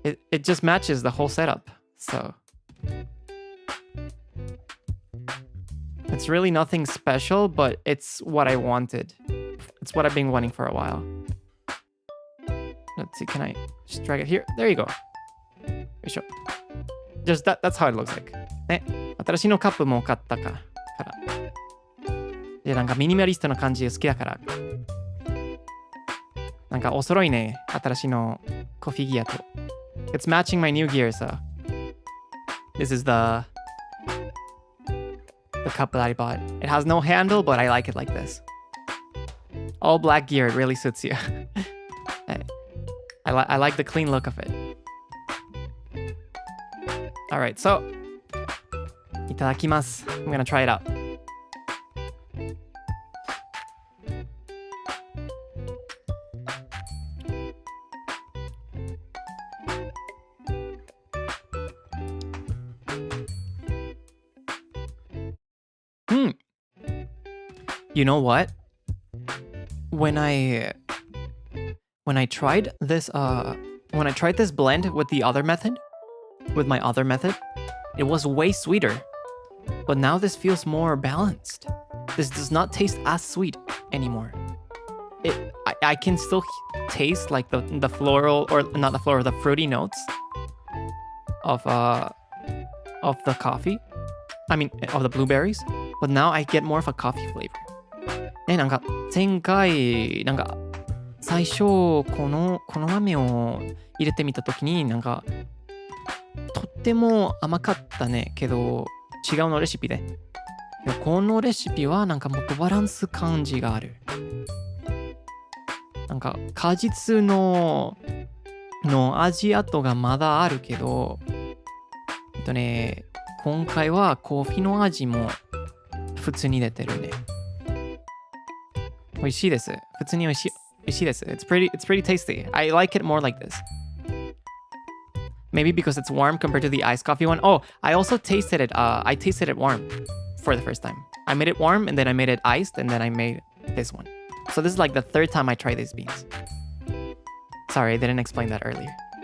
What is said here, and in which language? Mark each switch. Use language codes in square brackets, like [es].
[en] It just matches the whole setup, so it's really nothing special, but it's what I wanted. It's what I've been wanting for a while. Let's see, can I just drag it here? There you go. Just that's how it looks like. [ja] ね、新しいのカップも買ったから。で、なんかミニマリストな感じ好きだから。なんかお揃いね、新しいのコーヒーギアと。 [en] It's matching my new gear, so this is the cup that I bought. It has no handle, but I like it like this. All black gear, it really suits you. I like the clean look of it. Alright, so [ja] いただきます。 [en] I'm gonna try it out. You know what? When I tried this blend with the other method, with my other method, it was way sweeter. But now this feels more balanced. This does not taste as sweet anymore. I can still taste like the floral, or not the floral, the fruity notes of the coffee. I mean, of the blueberries. But now I get more of a coffee flavor. [ja] なんか前回なんか最初この豆を入れてみたときになんかとっても甘かったねけど違うのレシピでこのレシピはなんかもっとバランス感じがあるなんか果実の味跡がまだあるけど今回はコーヒーの味も普通に出てるね美味しいです普通に美味しいです [en] It's pretty tasty. I like it more like this. Maybe because it's warm compared to the iced coffee one. Oh, I also tasted it. I tasted it warm for the first time. I made it warm and then I made it iced and then I made this one. So this is like the third time I tried these beans. Sorry, I didn't explain that earlier.